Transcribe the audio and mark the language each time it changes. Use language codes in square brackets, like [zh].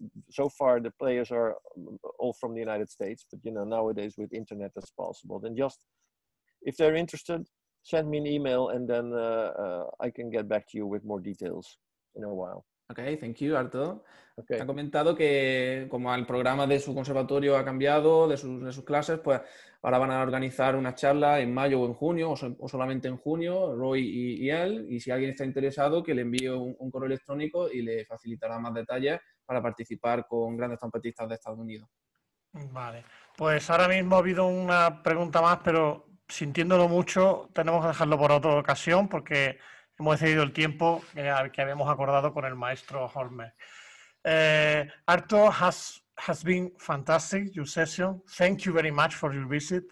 [en] So far the players are all from the United States, but you know, nowadays with internet that's possible. Then just, if they're interested, send me an email and then I can get back to you with more details in a while. Okay, thank you, Arto. Okay. [es] Ha comentado que como el programa de su conservatorio ha cambiado, de sus clases, pues ahora van a organizar una charla en mayo o en junio, o solamente en junio, Roy y él, y si alguien está interesado, que le envíe un correo electrónico y le facilitará más detalles para participar con grandes trompetistas de Estados Unidos. Vale, pues ahora mismo ha habido una pregunta más, pero sintiéndolo mucho, tenemos que dejarlo por otra ocasión porque hemos excedido el tiempo que habíamos acordado con el maestro Hornweeg. [en] Arto has been fantastic, your session. Thank you very much for your visit.